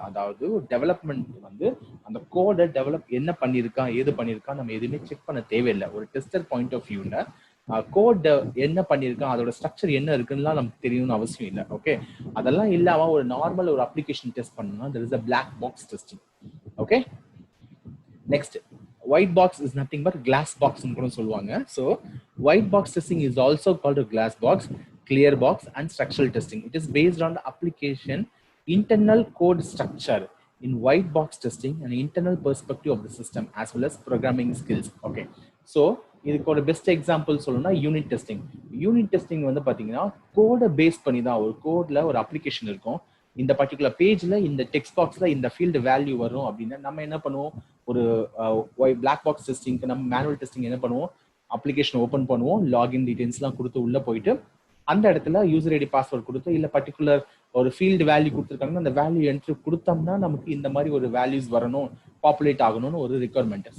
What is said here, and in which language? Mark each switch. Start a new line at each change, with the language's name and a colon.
Tamil: அதாவது டெவலப்மெண்ட் வந்து அந்த கோடை டெவலப் என்ன பண்ணியிருக்கான், ஏது பண்ணியிருக்கான், நம்ம எதுவுமே செக் பண்ண தேவையில்லை. ஒரு டெஸ்டர் பாயிண்ட் ஆஃப் வியூல கோட் என்ன பண்ணியிருக்கான், அதோட ஸ்ட்ரக்சர் என்ன இருக்குன்னா நமக்கு தெரியணும்னு அவசியம் இல்லை. ஓகே, அதெல்லாம் இல்லாம ஒரு நார்மல் ஒரு அப்ளிகேஷன் டெஸ்ட் பண்ணணும்னா
English: there is a black box testing. Okay, next white box is nothing but glass box
Tamil: னு கூட சொல்லுவாங்க.
English: So white box testing is also called a glass box, clear box and structural testing. It is based on the application internal code structure. In white box testing, an internal perspective of the system as well as programming skills.
Tamil: Okay, so இதுக்கு ஒரு best example சொல்லணும்னா unit testing. Unit testing வந்து பார்த்தீங்கன்னா கோடை base பண்ணி தான். ஒரு கோட்ல ஒரு அப்ளிகேஷன் இருக்கும், இந்த பர்டிகுலர் பேஜ்ல இந்த டெக்ஸ்ட் பாக்ஸ்ல இந்த ஃபீல்டு வேல்யூ வரும் அப்படின்னா நம்ம என்ன பண்ணுவோம், ஒரு பிளாக் பாக்ஸ் டெஸ்டிங்க்கு நம்ம மேனுவல் டெஸ்டிங் என்ன பண்ணுவோம், அப்ளிகேஷன் ஓப்பன் பண்ணுவோம், லாகின் டீடைல்ஸ்லாம் கொடுத்து உள்ள போயிட்டு அந்த இடத்துல யூசர் ஐடி பாஸ்வேர்ட் கொடுத்து இல்லை பர்டிகுலர் ஒரு ஃபீல்டு வேல்யூ கொடுத்துருக்காங்கன்னா அந்த வேல்யூ என்ட்ரி கொடுத்தோம்னா நமக்கு இந்த மாதிரி ஒரு வேல்யூஸ் வரணும், பாப்புலேட் ஆகணும்னு ஒரு ரிக்வயர்மெண்ட்.